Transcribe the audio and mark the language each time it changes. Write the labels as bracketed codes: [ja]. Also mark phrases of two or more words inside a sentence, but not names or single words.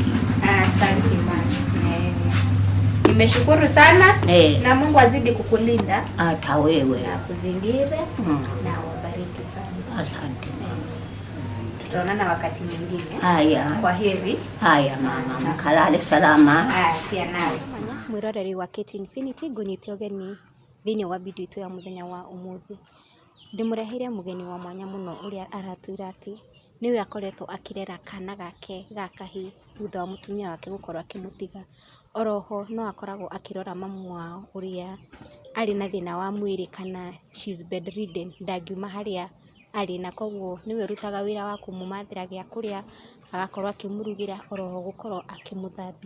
[sw] Asante mama. Nimeshukuru sana. Na Mungu azidi kukulinda. Hata wewe. Na kuzingire. Na wabariki sana. Asante mama. Tutaonana wakati mwingine. Haya. Kwa heri. Haya mama, mkalale salama. Pia nawe. [ki] Mwiroreri wa Kate Infinity ngunyite ugeni thini wa video itu ya muthenya wa umuthi. Ndimureheire mugeni wa mwanya muno uria aratwira ati niwe akoretwo akirera kana gake gakahi thutha wa mutumia wake gukorwo akimutiga. Oroho no akoragwo akirora mamu wao uria ari na thina wa mwiri kana [en] she's bedridden, [ki] ndangiuma haria ari na koguo niwe rutaga wira wa kumumathira gya kuria, agakorwo akimurugira, oroho gukorwo akimuthambia.